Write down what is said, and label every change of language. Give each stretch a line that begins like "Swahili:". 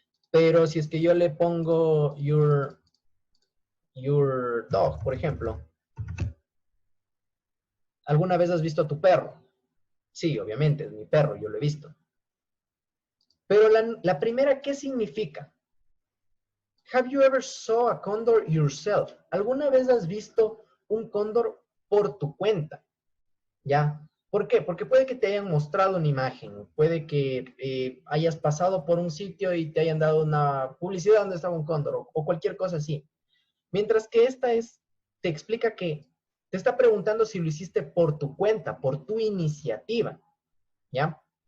Spanish: Pero si es que yo le pongo
English: your dog,
Spanish: por ejemplo. ¿Alguna vez has visto a tu perro? Sí, obviamente, es mi perro, yo lo he visto. Pero la primera, ¿qué significa?
English: Have you ever saw a condor yourself?
Spanish: ¿Alguna vez has visto un cóndor por tu cuenta? ¿Ya? ¿Por qué? Porque puede que te hayan mostrado una imagen, puede que hayas pasado por un sitio y te hayan dado una publicidad donde estaba un cóndor o cualquier cosa así. Mientras que esta te explica que te está preguntando si lo hiciste por tu cuenta, por tu iniciativa. ¿Ya?